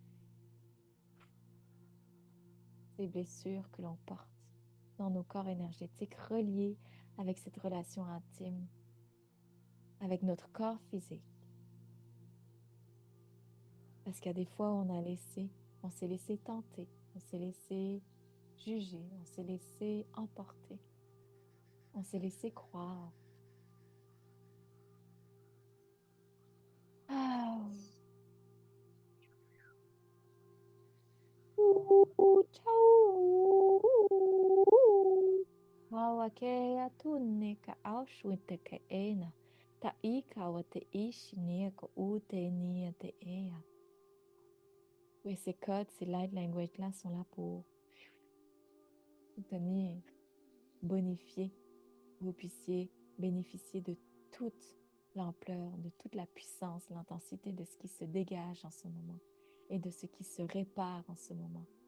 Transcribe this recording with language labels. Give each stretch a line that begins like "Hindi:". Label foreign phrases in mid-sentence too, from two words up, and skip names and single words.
French: ces blessures que l'on porte dans nos corps énergétiques reliés avec cette relation intime, avec notre corps physique. Parce qu'à des fois, on s'est laissé tenter, on s'est laissé juger, on s'est laissé emporter, on s'est laissé croire. Ah. Hawakea tunne ka aushwite ka ena, ta ika wa te ishi nia ko ute nia te ea. Oui, ces codes, ces
English: light language-
French: là sont là pour soutenir, bonifier, que vous puissiez bénéficier de toute l'ampleur, de toute la puissance, l'intensité de ce qui se dégage en ce moment et de ce qui se répare en ce moment.